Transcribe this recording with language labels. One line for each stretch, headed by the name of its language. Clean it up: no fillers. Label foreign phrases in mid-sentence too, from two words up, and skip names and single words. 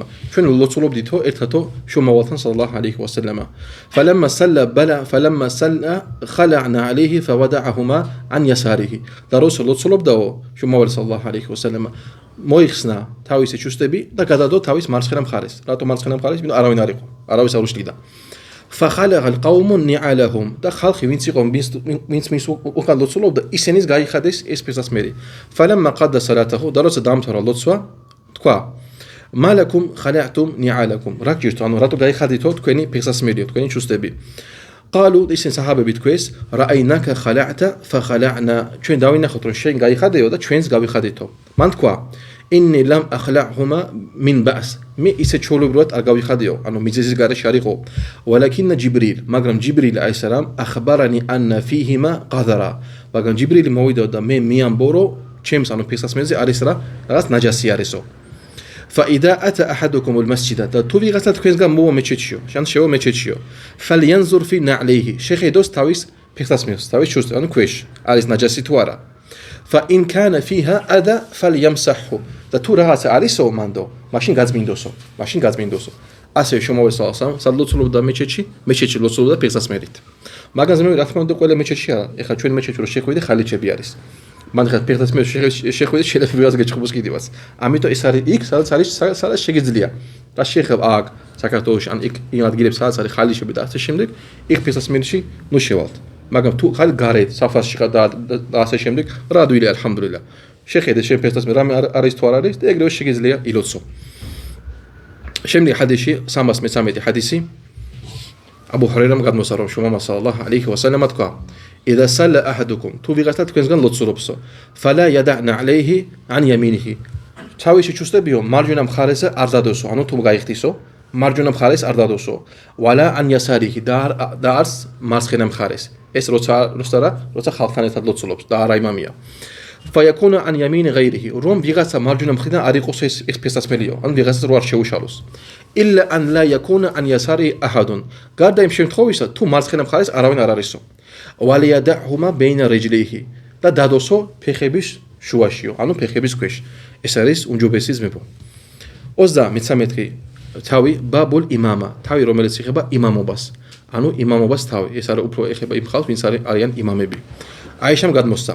Georgian: ჩვენ ლოცულობდითო ერთათო შუმავალთან
Arabic: صلى الله عليه وسلم. "فلما صلى خلع نعليه فوضعهما عن يساره."
Georgian: და როცა ლოცულობდაო შუმავალი
Arabic: صلى الله عليه وسلم
Georgian: მოიხსნა თავისი ჩუსტები და გადადო თავის მარცხენა მხარეს. რატო მარცხენა მხარეს? იმიტომ არავინ არ იყო, არავის არ უშლიდა.
Arabic: فخلع القوم نعالهم
Georgian: და ხალხი ვინც იყო ვინც მის უკან ლოცულობდა ისინიც გაიხადეს ეს ფეხსაცმელი.
Arabic: فلما قضى صلاته
Georgian: და როცა დამთავრდა ლოცვა თქვა:
Arabic: "ما لكم خلعتم نعالكم."
Georgian: რა გჭირთ, ანუ რატო გაიხადითო თქვენი ფეხსაცმელიო, თქვენი ჩუსტები.
Arabic: قالوا
Georgian: ისინი საჰაბები თქვეს:
Arabic: "رأيناك خلعت فخلعنا."
Georgian: ჩვენ დავინახოთ რომ შენ გაიხადეო და ჩვენს გავიხადითო. მან თქვა:
Arabic: "إني لم أخلعهما من بأس."
Georgian: მე ისე ჩაოლებრად არ გავიხადეო, ანუ მიზეზის გარეშე არ იყო.
Arabic: "ولكن جبريل." მაგრამ جبريل عليه السلام أخبرني أن فيهما قذرا.
Georgian: მაგრამ ჯიბრილი მოვიდა და მე მიამბო რომ ჩემს ანუ ფეხსაცმელზე არის რაღაც ნაჯასი არისო.
Arabic: فإذا أتى أحدكم المسجد
Georgian: და თუ ვიღაცა თქვენსგან მოვა მეჩეთშიო, შენ შევა მეჩეთშიო.
Arabic: فلينظر في نعليه.
Georgian: შეხედოს თავის ფეხსაცმელს, თავის ჩუსტს, ანუ ქვეშ არის ნაჯასი თუ არა.
Arabic: فإن كان فيها أذى فليمسحه.
Georgian: და თუ რაღაცა არისო მანდო, მაშინ გაწმინდოსო. ასე შუმავალი სალლალლაჰუ მეჩეთში ლოცულობდა ფეხსაცმელით. მაგრამ ზმები რა თქმა უნდა ყველა მეჩეთში არა. ეხლა ჩვენ მეჩეთში რო შეხვიდე ხალიჩები არის. მან ხა ფეხსაცმელს შეხვიდე შეიძლება ვიღაც გეჭყობს კიდევაც. ამიტომ ეს არის იქ სადაც შეგიძლია. რა შეხებ აქ საქართველოში ან იქ იმ ადგილებს სადაც არის ხალიჩები და ასე შემდეგ, იქ ფეხსაცმელში ნუ შევალთ. მაგრამ თუ ხარ გარეთ საფასში ხარ და ასე შემდეგ, რა ადვილი ალჰამდულილლა. შეხედე შენ ფეხსაცმელი რამე არის თუ არ არის და ეგრევე შეგიძლია ილოცო. შემდეგი ჰადისი 313 ჰადისი აბუ ჰურეირამ გადმოსცა რომ შუმამა
Arabic: صلى الله عليه وسلم
Georgian: თქვა:
Arabic: "إذا صلى أحدكم."
Georgian: თუ ვიღაცა თქვენსგან ლოცულობსო,
Arabic: فلا يدعن عليه عن يمينه.
Georgian: თავისი ჩუსტებიო მარჯვენა მხარეზე არ დადოსო, ანუ თუ გაიხდისო, მარჯვენა მხარეს არ დადოსო.
Arabic: ولا عن يساره
Georgian: და არს მარცხენა მხარეს. ეს როცა ხალხთან ერთად ლოცულობს და არა იმამია.
Arabic: فيكون عن يمين غيره.
Georgian: რომ ვიღაცა მარჯვენა მხრიდან არ იყოს ეს ფეხსაცმელიო, ანუ ვიღაცას რო არ შეუშალოს.
Arabic: إلا أن لا يكون عن يساره أحد.
Georgian: გარდა იმ შემთხვევისა, თუ მარცხენა მხარეს არავინ არ არისო.
Arabic: وليدعهما بين رجليه.
Georgian: და დადოსო ფეხების შუაშიო, ანუ ფეხების ქვეშ. ეს არის უმჯობესი ძმებო. 33 თავი
Arabic: باب الإمامة,
Georgian: თავი რომელიც ეხება იმამობას. ანუ იმამობას თავი. ეს არის უფრო ეხება იმ ხალხს, ვინც არიან იმამები. აიშამ გადმოსცა.